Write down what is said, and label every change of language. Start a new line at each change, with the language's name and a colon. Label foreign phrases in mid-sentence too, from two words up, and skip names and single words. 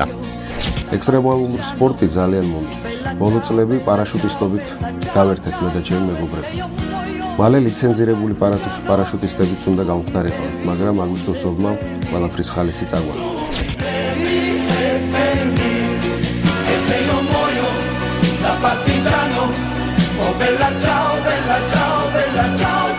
Georgian: ექსტრემალური სპორტი ძალიან მომწონს. ბოლო წლები პარაშუტისტობით გავერთეთ მე და ჩემი მეგობრები. მალე ლიცენზირებული პარაშუტისტებიც უნდა გამხდარიყავთ, მაგრამ აგვისტოსოვმა ყველაფრის ხალისი წაგვაყო.
Italian: Partigiano, oh bella ciao, bella ciao, bella ciao.